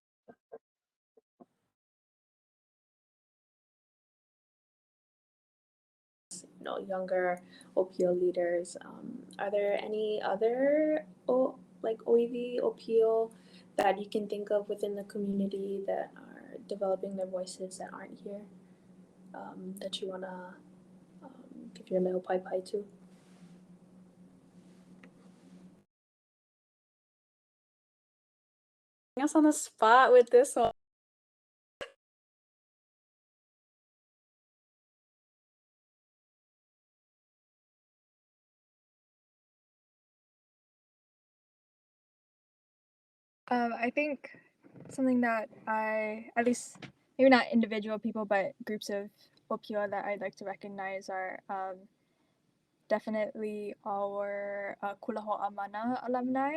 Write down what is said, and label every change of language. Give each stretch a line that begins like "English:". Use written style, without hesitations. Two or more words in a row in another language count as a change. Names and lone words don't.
English: You know, younger OPO leaders. Are there any other like ʻŌiwi, OPO that you can think of within the community that are developing their voices that aren't here, that you want to give your
Hawaiian: leo pai pai
English: to? Us on the spot with this one. I think something that at least maybe not individual people, but groups of Opio that I'd like to recognize are definitely our Kulaho'a Mana alumni.